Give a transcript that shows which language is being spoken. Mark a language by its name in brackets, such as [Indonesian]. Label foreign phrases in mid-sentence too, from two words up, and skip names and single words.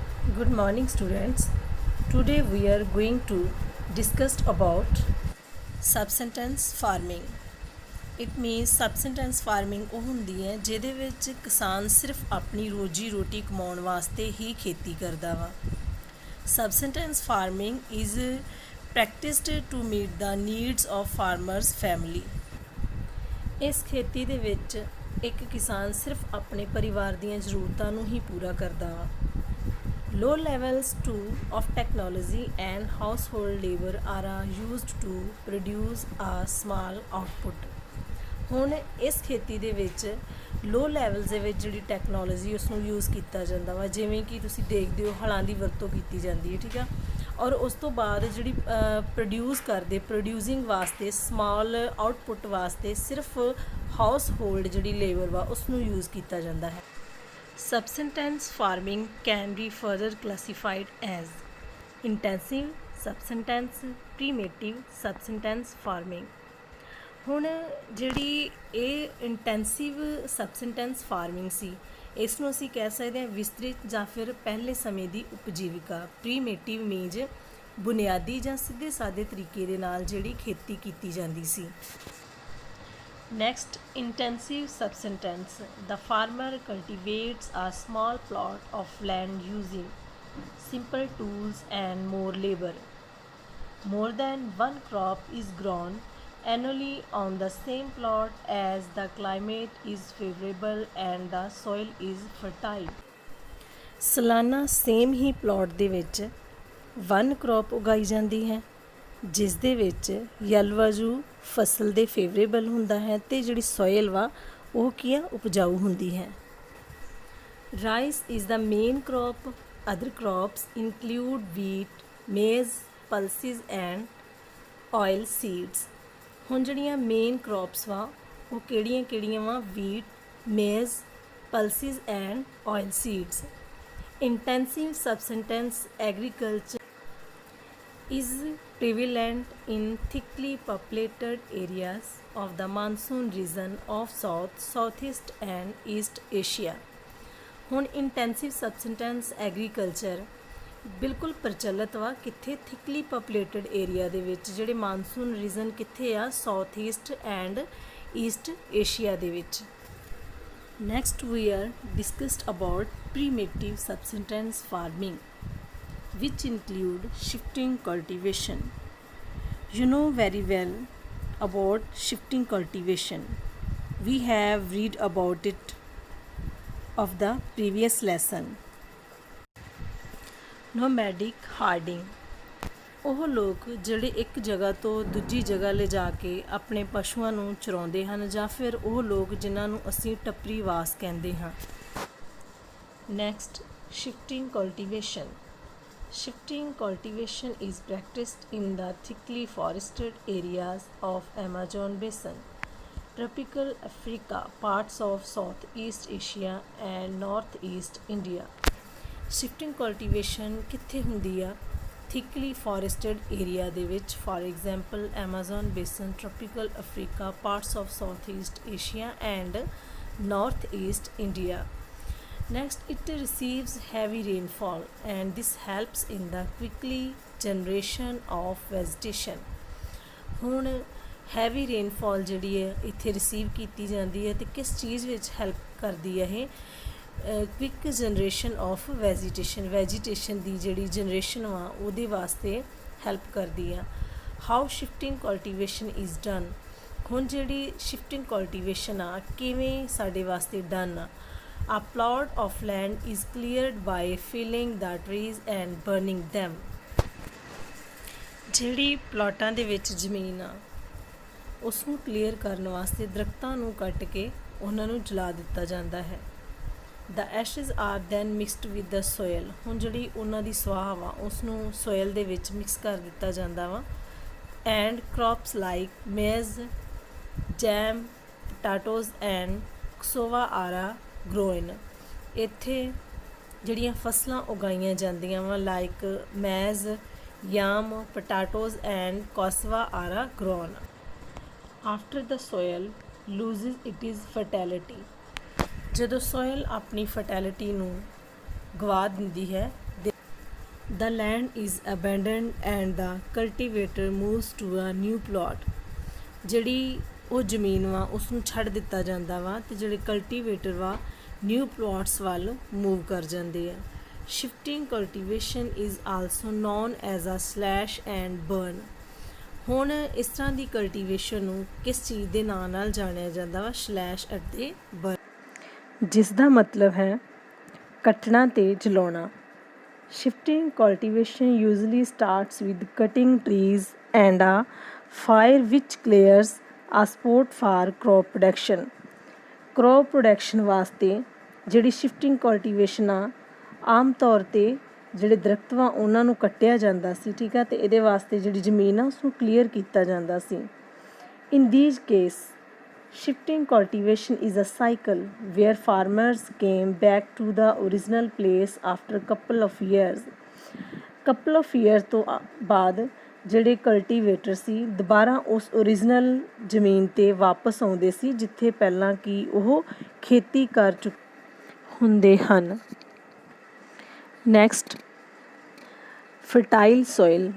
[English] Good morning students. Today we are going to discuss about subsistence farming. It means subsistence farming [Punjabi] ਉਹ ਹੁੰਦੀ ਹੈ ਜਿਹਦੇ ਵਿੱਚ ਕਿਸਾਨ ਸਿਰਫ ਆਪਣੀ ਰੋਜੀ ਰੋਟੀ ਕਮਾਉਣ ਵਾਸਤੇ ਹੀ ਖੇਤੀ ਕਰਦਾ ਵਾ. [English] Subsistence farming is practiced to meet the needs of farmers family. [Punjabi] ਇਸ ਖੇਤੀ ਦੇ ਵਿੱਚ ਇੱਕ ਕਿਸਾਨ ਸਿਰਫ ਆਪਣੇ ਪਰਿਵਾਰ ਦੀਆਂ ਜ਼ਰੂਰਤਾਂ ਨੂੰ ਹੀ ਪੂਰਾ ਕਰਦਾ ਵਾ. [English] Low levels too of technology and household labor are used to produce a small output. [Punjabi] ਹੁਣ ਇਸ ਖੇਤੀ ਦੇ ਵਿੱਚ [English] low levels [Punjabi] ਦੇ ਵਿੱਚ ਜਿਹੜੀ ਟੈਕਨੋਲੋਜੀ ਉਸ ਨੂੰ ਯੂਜ਼ ਕੀਤਾ ਜਾਂਦਾ ਵਾ, ਜਿਵੇਂ ਕਿ ਤੁਸੀਂ ਦੇਖਦੇ ਹੋ ਹਲਾਂ ਦੀ ਵਰਤੋਂ ਕੀਤੀ ਜਾਂਦੀ ਹੈ, ਠੀਕ ਆ. ਔਰ ਉਸ ਤੋਂ ਬਾਅਦ ਜਿਹੜੀ ਪ੍ਰੋਡਿਊਸਿੰਗ ਵਾਸਤੇ [English] small output [Punjabi] ਵਾਸਤੇ ਸਿਰਫ [English] house hold [Punjabi] ਜਿਹੜੀ ਲੇਬਰ ਵਾ ਉਸ ਨੂੰ ਯੂਜ਼ ਕੀਤਾ ਜਾਂਦਾ ਹੈ. [English] Subsistence farming can be further classified as intensive subsistence, primitive subsistence farming. [Punjabi] ਹੁਣ ਜਿਹੜੀ ਇਹ [English] intensive subsistence farming [Punjabi] ਸੀ, ਇਸ ਨੂੰ ਅਸੀਂ ਕਹਿ ਸਕਦੇ ਹਾਂ ਵਿਸਤ੍ਰਿਤ ਜਾਂ ਫਿਰ ਪਹਿਲੇ ਸਮੇਂ ਦੀ ਉਪਜੀਵਿਕਾ. [English] primitive means [Punjabi] ਬੁਨਿਆਦੀ ਜਾਂ ਸਿੱਧੇ ਸਾਦੇ ਤਰੀਕੇ ਦੇ ਨਾਲ ਜਿਹੜੀ ਖੇਤੀ ਕੀਤੀ ਜਾਂਦੀ ਸੀ. [English] Next, intensive subsistence. The farmer cultivates a small plot of land using simple tools and more labor. More than one crop is grown annually on the same plot as the climate is favorable and the soil is fertile. [Punjabi] ਸਾਲਾਨਾ ਸੇਮ ਹੀ ਪਲਾਟ ਦੇ ਵਿੱਚ [English] one crop [Punjabi] ਉਗਾਈ ਜਾਂਦੀ ਹੈ, ਜਿਸ ਦੇ ਵਿੱਚ ਜਲਵਾਯੂ ਫਸਲ ਦੇ ਫੇਵਰੇਬਲ ਹੁੰਦਾ ਹੈ ਅਤੇ ਜਿਹੜੀ ਸੋਇਲ ਵਾ ਉਹ ਕੀ ਆ, ਉਪਜਾਊ ਹੁੰਦੀ ਹੈ. [English] rice is the main crop. Other crops include wheat, maize, pulses and oil seeds. [Punjabi] ਹੁਣ ਜਿਹੜੀਆਂ [English] main crops [Punjabi] ਵਾ ਉਹ ਕਿਹੜੀਆਂ ਵਾ? [English] wheat, maize, pulses and oil seeds. intensive subsistence agriculture is prevalent in thickly populated areas of the monsoon region of South, Southeast and East Asia. [Punjabi] ਹੁਣ [English] intensive subsistence agriculture [Punjabi] ਬਿਲਕੁਲ ਪ੍ਰਚਲਿਤ ਵਾ ਕਿੱਥੇ? [English] thickly populated area [Punjabi] ਦੇ ਵਿੱਚ. ਜਿਹੜੇ [English] monsoon region [Punjabi] ਕਿੱਥੇ ਆ? [English] South East and East Asia [Punjabi] ਦੇ ਵਿੱਚ. [English] Next we are discussed about primitive subsistence farming, which include shifting cultivation. You know very well about shifting cultivation. We have read about it of the previous lesson. Nomadic herding. [Punjabi] ਉਹ ਲੋਕ ਜਿਹੜੇ ਇੱਕ ਜਗ੍ਹਾ ਤੋਂ ਦੂਜੀ ਜਗ੍ਹਾ ਲਿਜਾ ਕੇ ਆਪਣੇ ਪਸ਼ੂਆਂ ਨੂੰ ਚਰਾਉਂਦੇ ਹਨ, ਜਾਂ ਫਿਰ ਉਹ ਲੋਕ ਜਿਨ੍ਹਾਂ ਨੂੰ ਅਸੀਂ ਟੱਪਰੀ ਵਾਸ ਕਹਿੰਦੇ ਹਾਂ. [English] Next, shifting cultivation. Shifting cultivation is practiced in the thickly forested areas of Amazon basin, tropical Africa, parts of Southeast Asia and Northeast India. Shifting cultivation [Punjabi] ਕਿੱਥੇ ਹੁੰਦੀ ਆ? [English] thickly forested area [Punjabi] ਦੇ ਵਿੱਚ. [English] For example, Amazon basin, tropical Africa, parts of Southeast Asia and Northeast India. Next, it receives heavy rainfall and this helps in the quickly generation of vegetation. [Punjabi] ਹੁਣ [English] heavy rainfall [Punjabi] ਜਿਹੜੀ ਹੈ ਇੱਥੇ ਰਿਸੀਵ ਕੀਤੀ ਜਾਂਦੀ ਹੈ ਅਤੇ ਕਿਸ ਚੀਜ਼ ਵਿੱਚ ਹੈਲਪ ਕਰਦੀ ਹੈ? ਇਹ [English] quick generation of vegetation [Punjabi] ਦੀ ਜਿਹੜੀ ਜਨਰੇਸ਼ਨ ਵਾ ਉਹਦੇ ਵਾਸਤੇ ਹੈਲਪ ਕਰਦੀ ਆ. [English] How shifting cultivation is done. [Punjabi] ਹੁਣ ਜਿਹੜੀ [English] shifting cultivation [Punjabi] ਆ ਕਿਵੇਂ ਸਾਡੇ ਵਾਸਤੇ ਡਨ ਆ? [English] A plot of land is cleared by felling the trees and burning them. [Punjabi] ਜਿਹੜੀ ਪਲਾਟਾਂ ਦੇ ਵਿੱਚ ਜ਼ਮੀਨ ਆ ਉਸ ਨੂੰ ਕਲੀਅਰ ਕਰਨ ਵਾਸਤੇ ਦਰਖਤਾਂ ਨੂੰ ਕੱਟ ਕੇ ਉਹਨਾਂ ਨੂੰ ਜਲਾ ਦਿੱਤਾ ਜਾਂਦਾ ਹੈ. [English] The ashes are then mixed with the soil. [Punjabi] ਹੁਣ ਜਿਹੜੀ ਉਹਨਾਂ ਦੀ ਸਵਾਹ ਵਾ ਉਸ ਨੂੰ ਸੋਇਲ ਦੇ ਵਿੱਚ ਮਿਕਸ ਕਰ ਦਿੱਤਾ ਜਾਂਦਾ ਵਾ. [English] And crops like maize, jam, potatoes and cassava are grown. [Punjabi] ਇੱਥੇ ਜਿਹੜੀਆਂ ਫਸਲਾਂ ਉਗਾਈਆਂ ਜਾਂਦੀਆਂ ਵਾ [English] like maize, yam, potatoes and cassava are grown. After the soil loses it is fertility. [Punjabi] ਜਦੋਂ ਸੋਇਲ ਆਪਣੀ ਫਰਟੈਲਿਟੀ ਨੂੰ ਗਵਾ ਦਿੰਦੀ ਹੈ [English] The land is abandoned and the cultivator moves to a new plot. [Punjabi] ਜਿਹੜੀ ਉਹ ਜ਼ਮੀਨ ਵਾ ਉਸ ਨੂੰ ਛੱਡ ਦਿੱਤਾ ਜਾਂਦਾ ਵਾ ਅਤੇ ਜਿਹੜੇ ਕਲਟੀਵੇਟਰ ਵਾ [English] new plots [Punjabi] ਵੱਲ ਮੂਵ ਕਰ ਜਾਂਦੇ ਆ। [English] Shifting cultivation is also known as a slash and burn. [Punjabi] ਹੁਣ ਇਸ ਤਰ੍ਹਾਂ ਦੀ ਕਲਟੀਵੇਸ਼ਨ ਨੂੰ ਕਿਸ ਚੀਜ਼ ਦੇ ਨਾਂ ਨਾਲ ਜਾਣਿਆ ਜਾਂਦਾ ਵਾ? ਸਲੈਸ਼ ਅਤੇ ਬਰਨ, ਜਿਸ ਦਾ ਮਤਲਬ ਹੈ ਕੱਟਣਾ ਅਤੇ ਜਲਾਉਣਾ। [English] Shifting cultivation usually starts with cutting trees and a fire which clears a spot for crop production. Crop production [Punjabi] ਵਾਸਤੇ ਜਿਹੜੀ [English] shifting cultivation [Punjabi] ਆ ਆਮ ਤੌਰ 'ਤੇ ਜਿਹੜੇ ਦਰਖਤ ਵਾ ਉਹਨਾਂ ਨੂੰ ਕੱਟਿਆ ਜਾਂਦਾ ਸੀ, ਠੀਕ ਆ, ਅਤੇ ਇਹਦੇ ਵਾਸਤੇ ਜਿਹੜੀ ਜ਼ਮੀਨ ਆ ਉਸਨੂੰ ਕਲੀਅਰ ਕੀਤਾ ਜਾਂਦਾ ਸੀ। [English] In these case, shifting cultivation is a cycle where farmers came back to the original place after a couple of years. couple of years [Punjabi] ਤੋਂ ਬਾਅਦ ਜਿਹੜੇ ਕਲਟੀਵੇਟਰ ਸੀ ਦੁਬਾਰਾ ਉਸ ਓਰੀਜਨਲ ਜ਼ਮੀਨ 'ਤੇ ਵਾਪਸ ਆਉਂਦੇ ਸੀ ਜਿੱਥੇ ਪਹਿਲਾਂ ਕਿ ਉਹ ਖੇਤੀ ਕਰ ਚੁੱਕੇ ਹੁੰਦੇ ਹਨ। [English] Next, fertile soil.